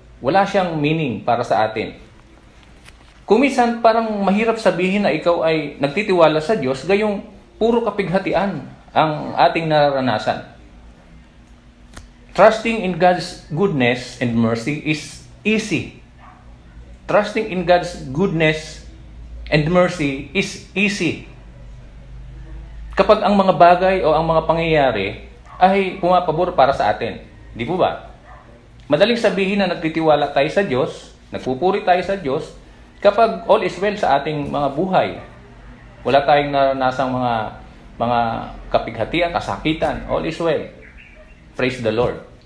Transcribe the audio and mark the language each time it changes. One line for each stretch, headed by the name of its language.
Filipino: Wala siyang meaning para sa atin. Kung minsan parang mahirap sabihin na ikaw ay nagtitiwala sa Diyos, gayong puro kapighatian ang ating nararanasan.
English: Trusting in God's goodness and mercy is easy. Trusting in God's goodness and mercy is easy.
Filipino: Kapag ang mga bagay o ang mga pangyayari ay pumapabor para sa atin. Di po ba? Madaling sabihin na nagtitiwala tayo sa Diyos, nagpupuri tayo sa Diyos, kapag
English: all is well
Filipino: sa ating mga buhay. Wala tayong naranasang mga kapighatian, kasakitan.
English: All is well. Praise the Lord.